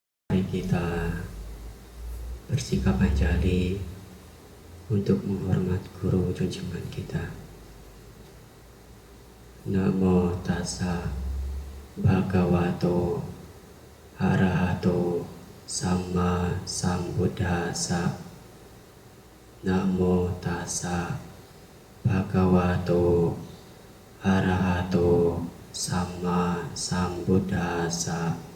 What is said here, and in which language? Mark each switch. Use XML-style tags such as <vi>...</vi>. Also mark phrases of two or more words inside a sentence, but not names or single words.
<id>Mari kita bersikap anjali untuk menghormat guru junjungan kita.</id> <pi>Namo tassa bhagavato arahato samma sambuddhassa. Namo tassa bhagavato arahato samma sambuddhassa.</pi>